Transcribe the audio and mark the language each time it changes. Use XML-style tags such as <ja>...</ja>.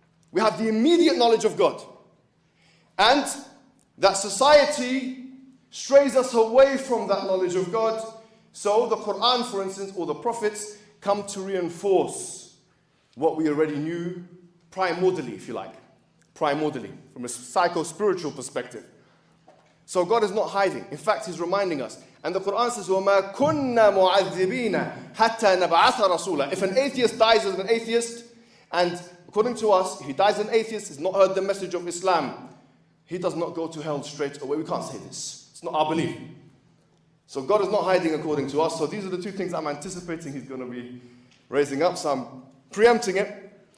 <en>We have the immediate knowledge of God. And that society strays us away from that knowledge of God. So the Quran, for instance, or the prophets come to reinforce what we already knew primordially, if you like. Primordially, from a psycho-spiritual perspective. So God is not hiding. In fact, he's reminding us. And the Quran says,</en> <ar>وَمَا كُنَّا مُعَذِّبِينَ حَتَّى نَبْعَثَ رَسُولًا.</ar> <en>If an atheist dies as an atheist, and according to us, if he dies as an atheist, he's not heard the message of Islam, he does not go to hell straight away. We can't say this. It's not our belief. So God is not hiding according to us. So these are the two things I'm anticipating he's going to be raising up. So I'm preempting it.</en>